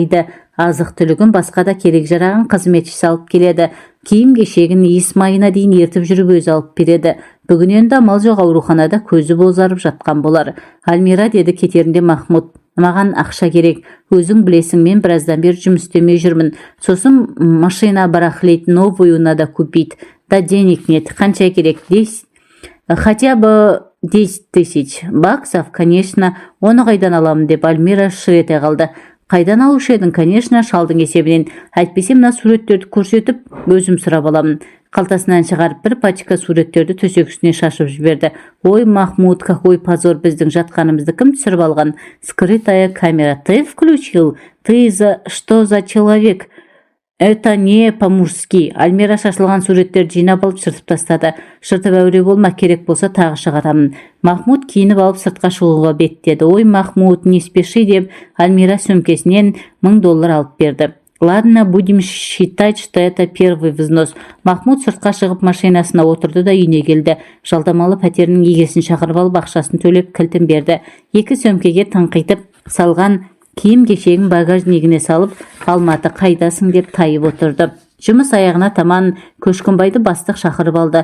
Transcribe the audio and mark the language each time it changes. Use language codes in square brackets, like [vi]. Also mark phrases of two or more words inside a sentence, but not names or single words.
[kk] Азық-түлігін басқа да керек жарағын қызметші салып келеді. киім кешегін иіс майына дейін ертіп жүріп өзі алып береді. Бүгін енді амал жоқ, ауруханада көзі бозарып жатқан болар. Альмира, деді кетерінде Махмуд, маған ақша керек. Өзің білесің, мен біраздан бері жұмыс істемей жүрмін. [ru] Сосын машина барахлит, новую надо купить. Да денег нет. [kk] Қанша керек? [ru] 10, хотя бы 10 тысяч баксов, конечно. [kk] Оны қайдан аламын, деп Альмира шыр ете қалды. Қайдан алушы едің? Конечно, шалдың есебінен. Әйтпесе мына суреттерді көрсетіп, өзім сұрап аламын. Қалтасынан шығарып бір пачка суреттерді төсек үстіне шашып жіберді. Ой, Махмуд, [ru] какой позор, [kk] біздің жатқанымызды кім түсіріп алған? [ru] Скрытая камера. Ты включил? Ты что за человек? Это не по-мужски. [kk] Альмира шашылған суреттерді жинап алып шыртып тастады. Шыртып әуре болма, керек болса тағы шығарамын. Махмуд киініп алып сыртқа шығуға беттеді. Ой, Махмуд, [ru] не спеши, [kk] деп Альмира сөмкесінен $1000 алып берді. [ru] Ладно, будем считать, что это первый взнос. [kk] Махмуд сыртқа шығып машинасына отырды да үйіне келді. Жалдамалы пәтерінің егесін шақырып алып ақшасын төлеп кілтін берді. Екі сөмкеге тыңқитып салған киім кешегін багажнигіне салып, Алматы қайдасың, деп тайып отырды. Жұмыс аяғына таман Көшкінбайды бастық шақырып алды.